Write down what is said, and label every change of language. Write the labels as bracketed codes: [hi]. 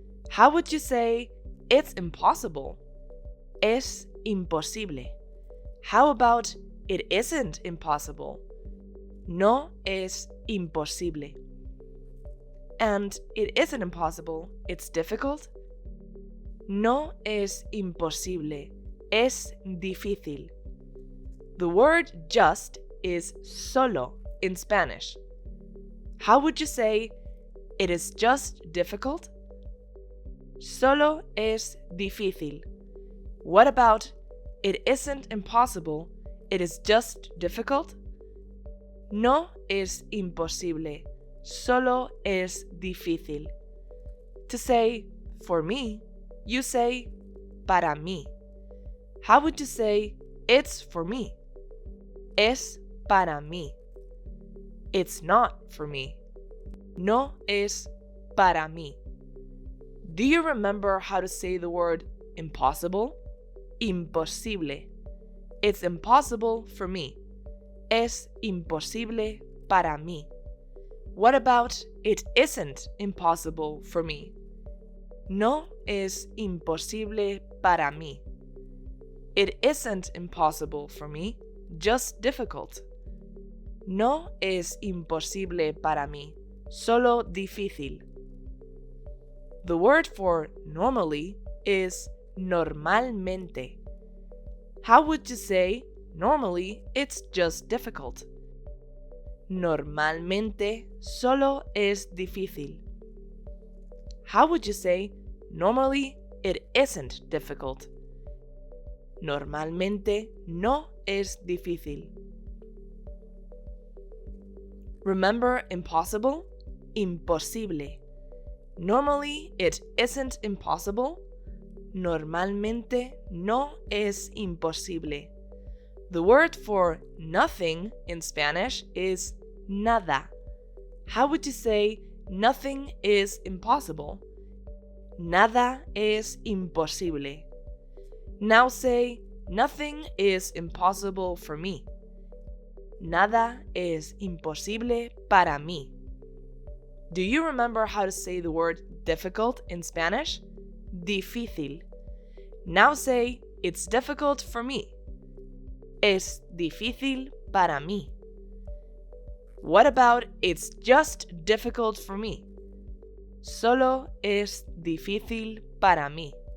[en] How would you say it's impossible? [es] Es imposible. [en] How about it isn't impossible? [es] No es imposible. [en] And it isn't impossible, it's difficult? [es] No es imposible, es difícil. [en] The word just is solo in Spanish. How would you say it is just difficult? [es] Solo es difícil. [en] What about it isn't impossible, it is just difficult? [es] No es imposible, solo es difícil. [en] To say for me, you say para mí. How would you say it's for me? [es] Es para mí. [en] It's not for me. [es] No es para mí. [en] Do you remember how to say the word impossible? Imposible. It's impossible for me. [es] Es imposible para mí. [en] What about it isn't impossible for me? [es] No es imposible para mí. [en] It isn't impossible for me, just difficult. [es] No es imposible para mí, solo difícil. [en] The word for normally is normalmente. How would you say normally it's just difficult? [es] Normalmente solo es difícil. [en] How would you say normally it isn't difficult? [es] Normalmente no es difícil. [en] Remember impossible? Imposible. Normally it isn't impossible. [es] Normalmente no es imposible. [en] The word for nothing in Spanish is nada. How would you say nothing is impossible? [es] Nada es imposible. [en] Now say nothing is impossible for me. [es] Nada es imposible para mí. [en] Do you remember how to say the word difficult in Spanish? Difícil. Now say it's difficult for me. [es] Es difícil para mí. [en] What about it's just difficult for me? [es] Solo es difícil para mí.